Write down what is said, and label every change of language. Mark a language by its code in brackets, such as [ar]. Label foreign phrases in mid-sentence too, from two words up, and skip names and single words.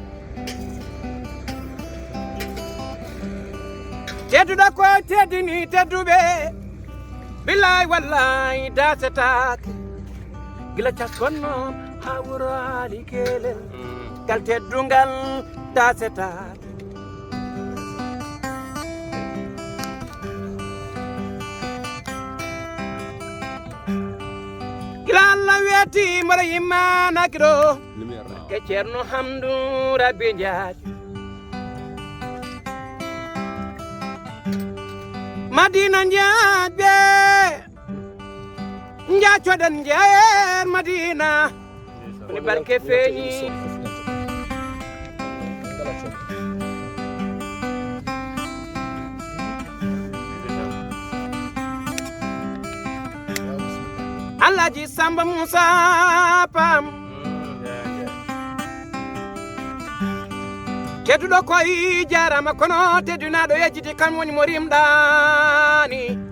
[ff] tedduɗa ko teddini tedduɓe [ar] بالله والله [ff] da setake gila caskonno ha wurali kelel gal teddungal da setake Allah weti mara yimana kiro ke Ceerno Hamdou Rabbi Ndiaye Madina Ndiaye codan Ndiaye Madina ni barke feñi Alhaji Samba Moussa Pam tedduɗo koye jarama kono teddunaɗo yejjiti kam woni mo rimɗani